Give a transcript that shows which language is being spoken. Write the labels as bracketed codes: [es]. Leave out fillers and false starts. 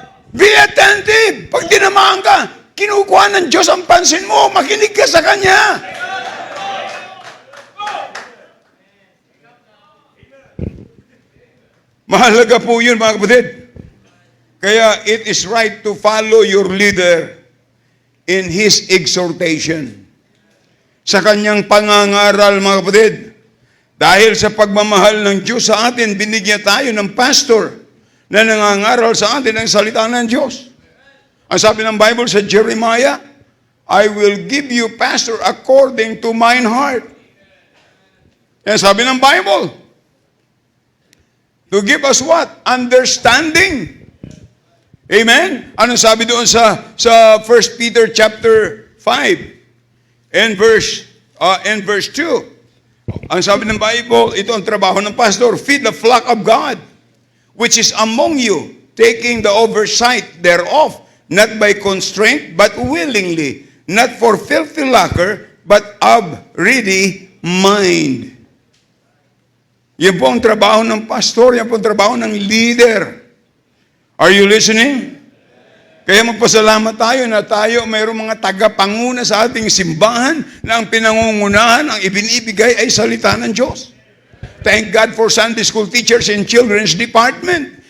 [en] Be attentive. [tl] Pag tinamaan ka, kinukuha ng Diyos ang pansin mo, makinig ka sa Kanya. Mahalaga po yun, mga kapatid. Kaya [en] it is right to follow your leader in his exhortation. [tl] Sa kanyang pangangaral, mga kapatid. Dahil sa pagmamahal ng Diyos sa atin, binigyan tayo ng pastor na nangangaral sa atin ang salita ng Diyos. Ang sabi ng [en] Bible sa Jeremiah, I will give you pastor according to mine heart. [tl] Yan sabi ng [en] Bible. To give us what? Understanding. Amen? [tl] Anong sabi doon sa 1 Peter chapter 5 and verse 2? Ang sabi ng Bible, ito ang trabaho ng pastor, [en] feed the flock of God, which is among you, taking the oversight thereof, not by constraint, but willingly, not for filthy lucre, but of ready mind. [tl] Yan po ang trabaho ng pastor, yan po ang trabaho ng leader. [en] Are you listening? [tl] Kaya magpasalamat tayo na tayo mayroong mga tagapanguna sa ating simbahan na ang pinangungunahan, ang ibinibigay ay salita ng Diyos. [en] Thank God for Sunday school teachers in children's department.